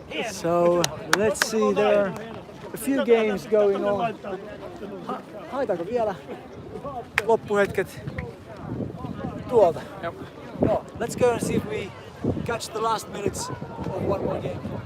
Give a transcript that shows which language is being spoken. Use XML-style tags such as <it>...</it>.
<en>So let's see, there are a few games going on.</en> <fi>Haetaanko vielä loppuhetket tuolta?</fi> <en>Yep. No, let's go and see if we catch the last minutes of one more game.</en>